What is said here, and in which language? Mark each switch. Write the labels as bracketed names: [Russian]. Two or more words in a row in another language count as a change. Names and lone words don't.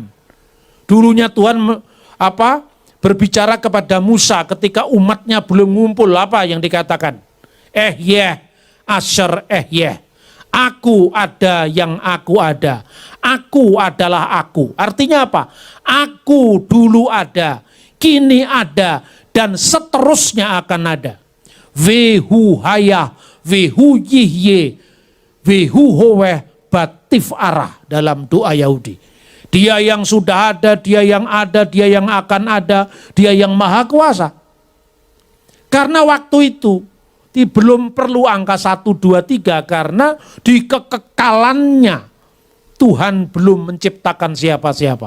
[Indonesian] Dulunya Tuhan berbicara kepada Musa ketika umatnya belum ngumpul, apa yang dikatakan? Asher Aku ada yang aku ada. Aku adalah aku. Artinya apa? Aku dulu ada, kini ada, dan seterusnya akan ada. [Hebrew] והוא היה, והוא יהיה, והוא הווה בתפארה [Indonesian] dalam doa Yahudi. Dia yang sudah ada, dia yang ada, dia yang akan ada, dia yang maha kuasa. Karena waktu itu belum perlu angka 1, 2, 3 karena di kekekalannya Tuhan belum menciptakan siapa-siapa.